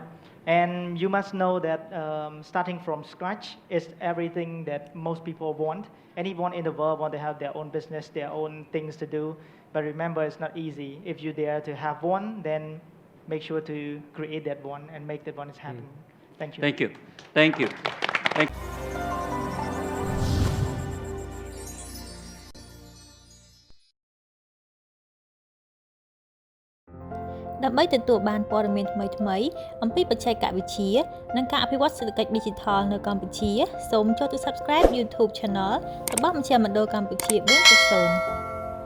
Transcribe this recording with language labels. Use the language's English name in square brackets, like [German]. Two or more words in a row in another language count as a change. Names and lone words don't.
[English] And you must know that starting from scratch is everything that most people want. Anyone in the world want to have their own business, their own things to do. But remember, it's not easy. If you dare to have one, then make sure to create that one and make that one happen. Thank you. Thank you. Thank you. Thank [Khmer] ដើម្បីទទួលបានព័ត៌មានថ្មីៗអំពីបច្ចេកវិទ្យានិងការអភិវឌ្ឍសេដ្ឋកិច្ច Digital នៅកម្ពុជាសូមចូលទៅ [English] Subscribe YouTube Channel [Khmer] របស់មជ្ឈមណ្ឌលកម្ពុជា 4.0